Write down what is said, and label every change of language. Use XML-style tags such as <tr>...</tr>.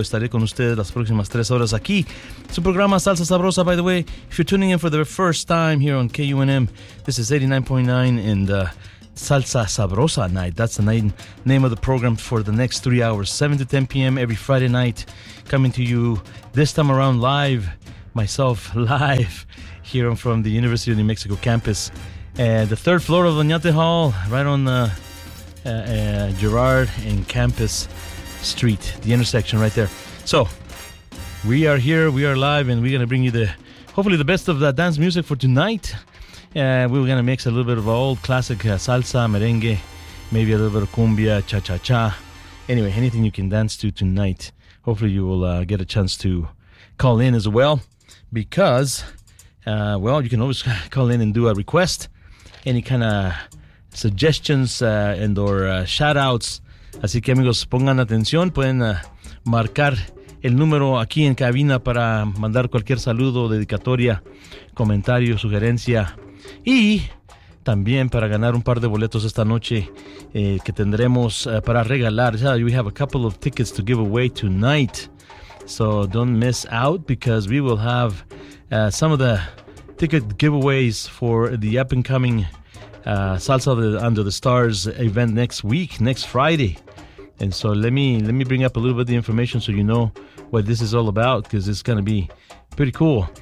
<es>Estaré con ustedes las próximas tres horas aquí. Su programa Salsa Sabrosa,</es> <en>by the way. If you're tuning in for the first time here on KUNM, this is 89.9 and Salsa Sabrosa night. That's the night name of the program for the next 3 hours, 7 to 10 p.m. every Friday night. Coming to you this time around live, myself, live here from the University of New Mexico campus. The third floor of Oñate Hall, right on Girard and Campus Street, the intersection right there. So, we are here, we are live, and we're going to bring you hopefully the best of the dance music for tonight. We're going to mix a little bit of old classic salsa, merengue, maybe a little bit of cumbia, cha-cha-cha. Anyway, anything you can dance to tonight. Hopefully you will get a chance to call in as well, because, well, you can always call in and do a request. Any kind of suggestions and or shout-outs.</en> <es>Así que, amigos, pongan atención. Pueden marcar el número aquí en cabina para mandar cualquier saludo, dedicatoria, comentario, sugerencia. Y también para ganar un par de boletos esta noche que tendremos para regalar.</es> <en>Yeah, we have a couple of tickets to give away tonight. So don't miss out, because we will have some of the ticket giveaways for the up-and-coming Salsa Under the Stars event next week, next Friday. And so let me bring up a little bit of the information so you know what this is all about, because it's going to be pretty cool.</en>